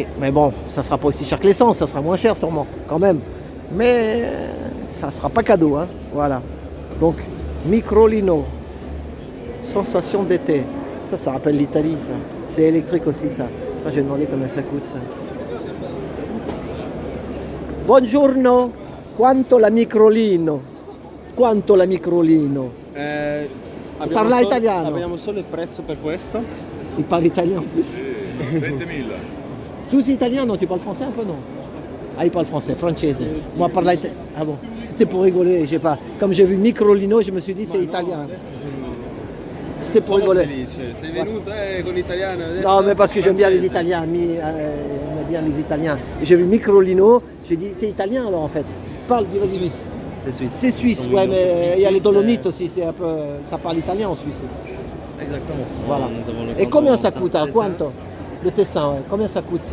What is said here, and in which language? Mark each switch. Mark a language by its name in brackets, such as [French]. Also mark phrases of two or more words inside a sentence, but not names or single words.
[French] Mais bon, ça ne sera pas aussi cher que l'essence. Ça sera moins cher sûrement, quand même. Mais ça ne sera pas cadeau. Hein. Voilà. Donc, Microlino. Sensation d'été. Ça rappelle l'Italie, ça. C'est électrique aussi, ça. Enfin, je vais demander combien ça coûte, ça. [Italian] Buongiorno. Quanto la Microlino? Quanto la Microlino? Parla italiano. Abbiamo solo il prezzo per questo. [French] Il parle italien en plus. 20 000. Tous italiens? Non, tu parles français un peu, non? Ah, il parle français, francese. Moi, parle italien. Ah bon, c'était pour rigoler, je sais pas. Comme j'ai vu Microlino, je me suis dit c'est italien. C'était pour rigoler. [Italian] Sei venuto con l'italiano. [French] Non, mais parce que j'aime bien les Italiens. On aime bien les Italiens. J'ai vu Microlino, j'ai dit c'est italien alors en fait. Parle du Suisse. C'est suisse. C'est suisse, ouais, mais il y a les Dolomites aussi, c'est un peu. Ça parle italien en Suisse. Exactement. Voilà. Nous avons le Et combien canton ça coûte alors quanto? Le Tessin, ouais. Combien ça coûte?